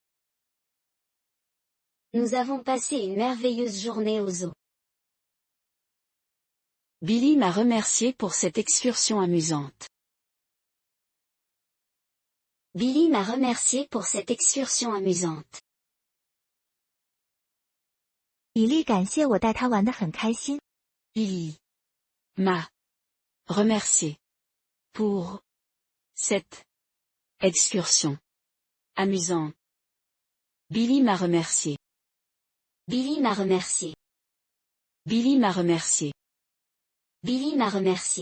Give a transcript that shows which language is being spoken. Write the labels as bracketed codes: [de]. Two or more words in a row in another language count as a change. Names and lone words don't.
[fr] Nous avons passé une merveilleuse journée au zoo. Billy m'a remercié pour cette excursion amusante. Billy m'a remercié pour cette excursion amusante. [zh] 比利感谢我带他玩得很开心。 [fr] Billy m'a remercié pour cette excursion amusante. Billy m'a remercié. Billy m'a remercié. Billy m'a remercié Billy m'a remercié